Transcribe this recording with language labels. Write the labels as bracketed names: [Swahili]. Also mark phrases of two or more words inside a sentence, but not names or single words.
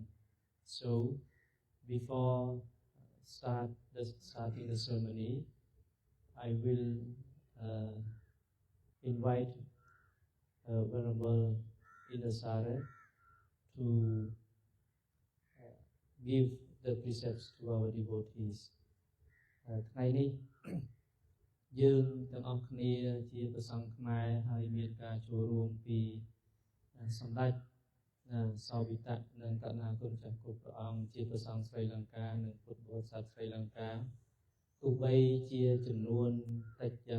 [English] So, before starting the ceremony, I will invite Venerable Indasara to give the precepts to our devotees. [Khmer] ថ្ងៃនេះ យើងទាំងអស់គ្នាជាព្រះសង្ឃខ្មែរហើយមានការចូលរួមពីសម្ដេចសោវិតៈនិងករុណាគុណចាស់គ្រប់ព្រះអង្គជាព្រះសង្ឃស្រីលង្កានិងពុទ្ធបរិស័ទស្រីលង្កាទោះបីជាចំនួនតិចយ៉ាង